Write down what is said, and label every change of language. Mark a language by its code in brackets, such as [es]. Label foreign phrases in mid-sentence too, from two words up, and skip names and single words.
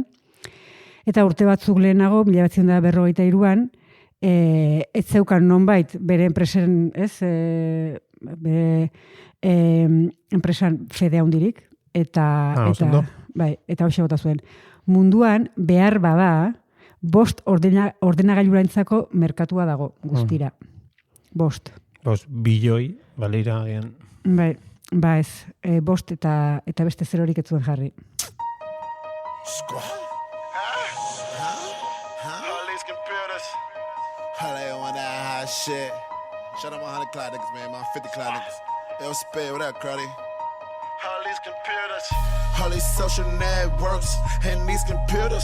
[eu] Eta urte batzuk lehenago, 1953an, ez zeukan nonbait bere enpresen, ez, bere enpresan fede handirik, eta hoxe bota zuen. Munduan behar bada 5 ordenagailurantzako merkatua dago guztira. 5. 5 bilioi, balira agian. Ba ez, 5 eta beste zerorik ez zuen jarri. [en] Shit. Shout out my 100 cloud niggas, man. My 50 cloud niggas. Yo, Spade, what up, Crowdy? All these computers. All these social networks and these computers.